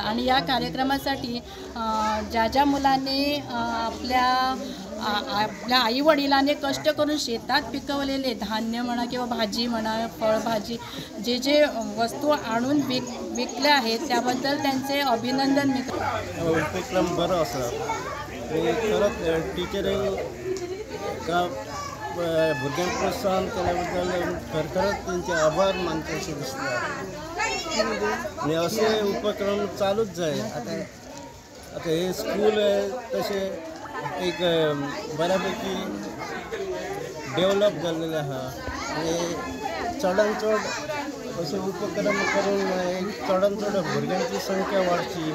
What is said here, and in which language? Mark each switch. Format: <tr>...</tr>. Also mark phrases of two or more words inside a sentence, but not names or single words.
<mr>आणि या कार्यक्रमासाठी ज्या मुलांनी आपल्या आईवडिलांनी कष्ट करून शेतात पिकवलेले धान्य म्हणा किंवा भाजी म्हणा, फळभाजी जे वस्तू आणून विकल्या आहेत त्याबद्दल त्यांचे अभिनंदन मी करतो.</mr> <kok>उपक्रम बरो आसा. खरंच टिचरींग भुरग्यांक प्रोत्साहन केल्या बद्दल खरखरच त्यांचे आभार मानचे अशें दिसता. आनी असे उपक्रम चालूच जाय. आतां हे स्कूल तशे एक बऱ्यापैकी डेवलप जाल्लेले आहा आनी चडान चड अशे उपक्रम करून चडान चड भुरग्यांची संख्या वाडची.</kok>